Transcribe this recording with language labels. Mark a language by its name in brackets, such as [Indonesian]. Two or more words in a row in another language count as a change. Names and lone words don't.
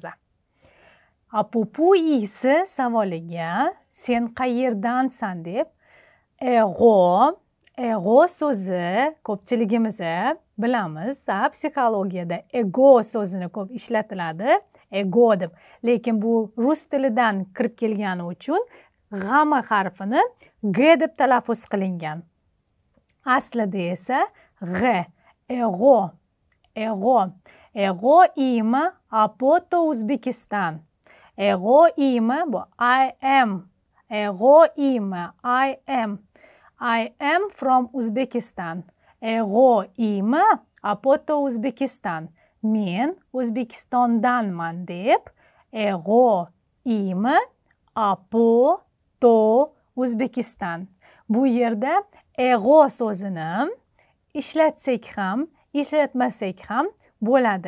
[Uzbek] Apupu isi savoliga sen qayerdansan deb ego so'zi ko'pchiligimiz bilamiz. Psixologiyada ego so'zini ko'p ishlatiladi. Ego deb. Lekin bu rus tilidan kirib kelgani uchun g'amma harfini g deb talaffuz qilingan. Aslida esa g. Ego. Ego. [Greek] Εγώ είμαι από το Uzbekistan. Εγώ είμαι bu [English] I am. [Greek] Εγώ είμαι [English] I am. I am from Uzbekistan. [Greek] Εγώ είμαι από το Uzbekistan. [Uzbek] Men O'zbekistondanman deb [Greek] εγώ είμαι από το O'zbekiston. [Uzbek] Bu yerda ego so'zini ishlatsak ham, ishlatmasak ham bo'ladi.